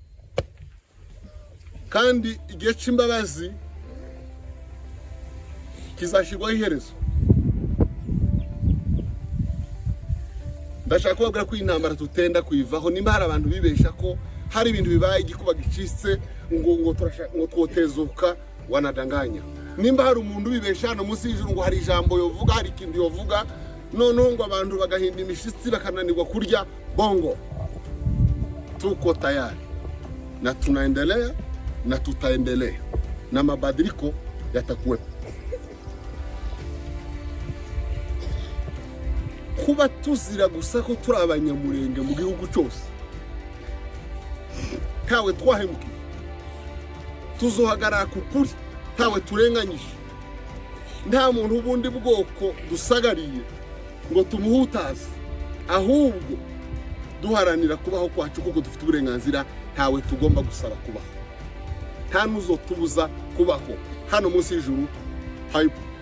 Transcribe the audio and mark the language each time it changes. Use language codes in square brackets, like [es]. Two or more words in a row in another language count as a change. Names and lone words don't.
[rw] kandi igihe cy'imbabazi kizashyirwaho iherezo ndashaka kubabwira ko intambara tutenda kuyivaho nimba hari abantu bibesha ko hari ibintu bibaye igikuba gicitse ngo twotezuka wanadanganya nimba hari umuntu bibesha hano munsi y'ijuru ngo hari ijambo yovuga hari ikintu yovuga noneho ngo abantu bagahinda imishitsi bakananirwa kurya bongo [sw] tuko tayari na tunaendelea na tutaendelea na mabadiliko yatakuwepo [rw] kuba tuzira gusa ko turi abanyamurenge mu gihugu cyose ntawe twahemukiye tuzohagarara ku kuri ntawe turenganyije nta muntu ubundi bwoko dusagariye ngo tumuhutaze ahubwo duharanira kubaho kwacu kuko dufite uburenganzira ntawe tugomba gusaba kubaho nta nuzo tubuza kubaho hano munsi y'ijuru hayipo